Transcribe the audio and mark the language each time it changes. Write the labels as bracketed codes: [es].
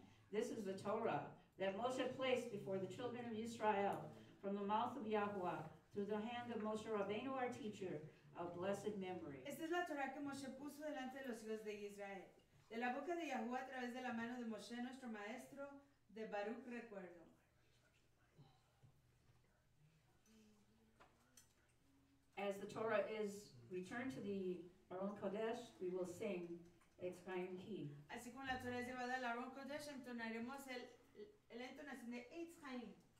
[en] This is the Torah that Moshe placed before the children of Israel from the mouth of Yahuwah through the hand of Moshe Rabbeinu, our teacher, of blessed memory. [es] Esta es la Torah que Moshe puso delante de los hijos de Israel, de la boca de Yahuwah a través de la mano de Moshe, nuestro maestro, de Baruch recuerdo. [en] As the Torah is returned to the Aron Kodesh, we will sing Etz Chaim Ki. [es] Así como la Torah es llevada al Aron Kodesh, entonaremos la entonación de Eitz Chaim.